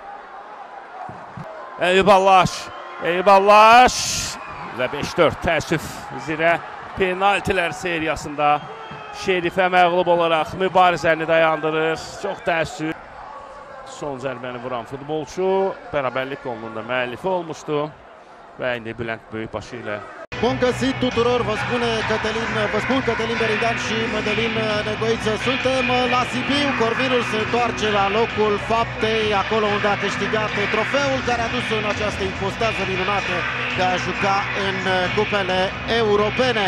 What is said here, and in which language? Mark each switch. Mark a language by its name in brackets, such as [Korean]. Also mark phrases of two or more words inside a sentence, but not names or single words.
[Azerbaijani] Eyüp Allaş və 5-4 təəssüf zirə penaltilər seriyasında Şerifə məğlub olaraq mübarizəni dayandırır. Çox təəssüf. Son zərbəni vuran futbolçu bərabərlik golunun da müəllifi olmuşdu və indi Bülent Böyükbaşı ilə. [Romanian] Bun găsit tuturor, vă spun Cătălin Berindean și Mădălin Negoiță. Suntem la Sibiu, Corvinul se întoarce la locul faptei, acolo unde a câștigat trofeul care a dus în această ipostază minunată de a juca în cupele europene.